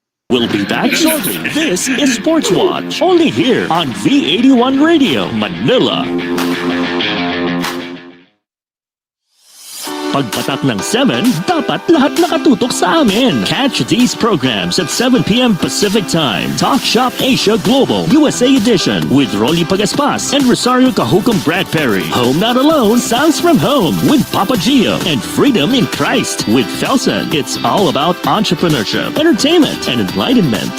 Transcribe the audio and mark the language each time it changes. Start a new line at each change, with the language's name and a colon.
English: We'll be back shortly. This is Sportswatch, only here on V81 Radio, Manila.
Filipino: Pagpatak ng 7, dapat lahat nakatutok sa amin.
English: Catch these programs at 7 p.m. Pacific Time. Talk Shop Asia Global, USA Edition, with Rolly Pagaspas and Rosario Cajucom Brad Perry. Home Not Alone, Sounds from Home, with Papa Gio. And Freedom in Christ, with Felsen. It's all about entrepreneurship, entertainment, and enlightenment.